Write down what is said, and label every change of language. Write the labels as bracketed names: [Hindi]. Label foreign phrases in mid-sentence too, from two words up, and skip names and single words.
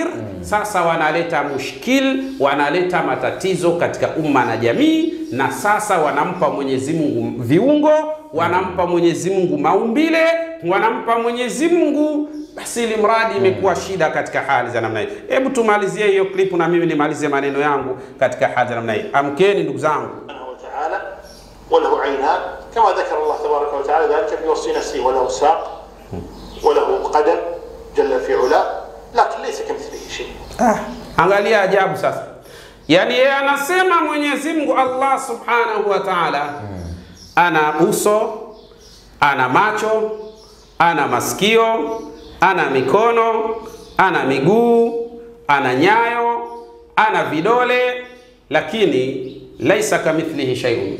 [Swahili] Sasa wanaleta mushkil, wanaleta matatizo katika umma na jamii, na sasa wanampa Mwenyezi Mungu viungo, wanampa Mwenyezi Mungu maumbile, wanampa Mwenyezi Mungu, basi ili mradi imekuwa shida katika hali za namna hii. Hebu tumalizie hiyo klipu na mimi nimalize maneno yangu katika hali za namna hii. Amkeni ndugu zangu. [Arabic] وله عينان كما ذكر الله تبارك وتعالى ذلك بوصف نفسه، وله ساق وله قدم جل في علاه، لكن ليس كمثله شيء. [Swahili] Angalia ajabu sasa. Yani yeye anasema Mwenyezi Mungu [Arabic] الله سبحانه وتعالى [Swahili] ana uso, ana macho, ana masikio, ana mikono, ana miguu, ana nyayo, ana vidole, lakini [Arabic] ليس كمثله شيء.